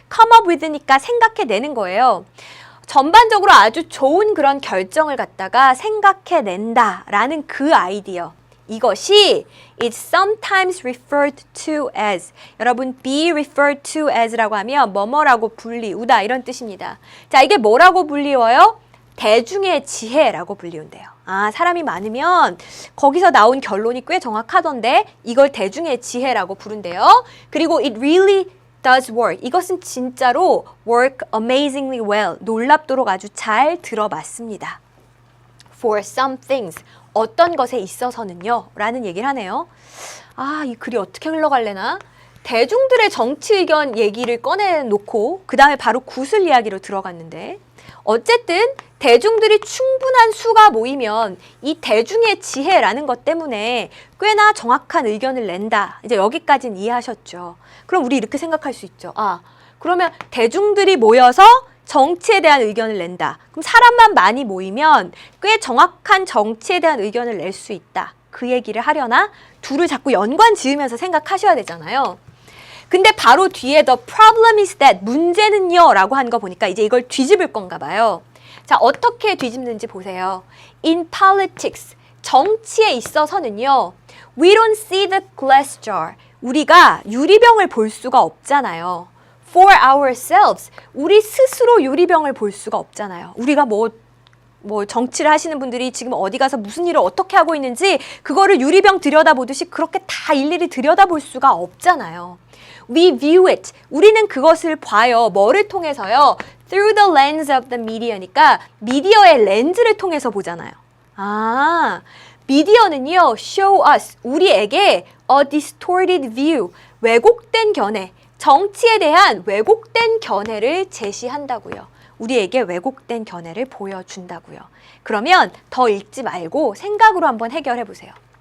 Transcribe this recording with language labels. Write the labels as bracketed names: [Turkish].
[Korean] come up with니까 생각해내는 거예요. 전반적으로 아주 좋은 그런 결정을 갖다가 생각해낸다라는 그 아이디어. 이것이 [English] is sometimes referred to as. [Korean] 여러분, be referred to as라고 하면 뭐뭐라고 불리우다 이런 뜻입니다. 자, 이게 뭐라고 불리워요? 대중의 지혜라고 불리운대요. 아, 사람이 많으면 거기서 나온 결론이 꽤 정확하던데 이걸 대중의 지혜라고 부른대요. 그리고 [English] it really does work. [Korean] 이것은 진짜로 [English] work amazingly well. [Korean] 놀랍도록 아주 잘 들어맞습니다. [English] For some things. [Korean] 어떤 것에 있어서는요. 라는 얘기를 하네요. 아, 이 글이 어떻게 흘러갈래나? 대중들의 정치 의견 얘기를 꺼내놓고 그 다음에 바로 구슬 이야기로 들어갔는데 어쨌든 대중들이 충분한 수가 모이면 이 대중의 지혜라는 것 때문에 꽤나 정확한 의견을 낸다. 이제 여기까지는 이해하셨죠. 그럼 우리 이렇게 생각할 수 있죠. 아, 그러면 대중들이 모여서 정치에 대한 의견을 낸다. 그럼 사람만 많이 모이면 꽤 정확한 정치에 대한 의견을 낼 수 있다. 그 얘기를 하려나? 둘을 자꾸 연관 지으면서 생각하셔야 되잖아요. 근데 바로 뒤에 [English] the problem is that [Korean] 문제는요 라고 한 거 보니까 이제 이걸 뒤집을 건가 봐요. 자, 어떻게 뒤집는지 보세요. [English] In politics, [Korean] 정치에 있어서는요. [English] We don't see the glass jar. [Korean] 우리가 유리병을 볼 수가 없잖아요. [English] For ourselves, [Korean] 우리 스스로 유리병을 볼 수가 없잖아요. 우리가 뭐 정치를 하시는 분들이 지금 어디 가서 무슨 일을 어떻게 하고 있는지 그거를 유리병 들여다보듯이 그렇게 다 일일이 들여다볼 수가 없잖아요. [English] We view it. [Korean] 우리는 그것을 봐요. 뭐를 통해서요? [English] Through the lens of the media니까 [Korean] 미디어의 렌즈를 통해서 보잖아요. 아, 미디어는요, [English] show us, [Korean] 우리에게 [English] a distorted view, [Korean] 왜곡된 견해, 정치에 대한 왜곡된 견해를 제시한다고요. 우리에게 왜곡된 견해를 보여준다고요. 그러면 더 읽지 말고 생각으로 한번 해결해 보세요.